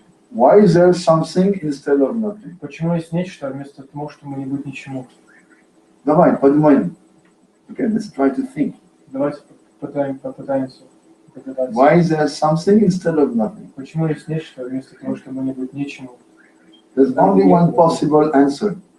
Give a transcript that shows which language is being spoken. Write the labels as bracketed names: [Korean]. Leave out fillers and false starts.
[English] Why is there something instead of nothing? [Russian] почему есть нечто вместо того, чтобы не быть ничему? Давай, подумаем. [English] Okay, let's try to think. [Russian] Давайте попытаемся. [English] Why is there something instead of nothing? [Russian] Почему есть нечто вместо того, чтобы не быть ничему? [English] There's only one possible answer.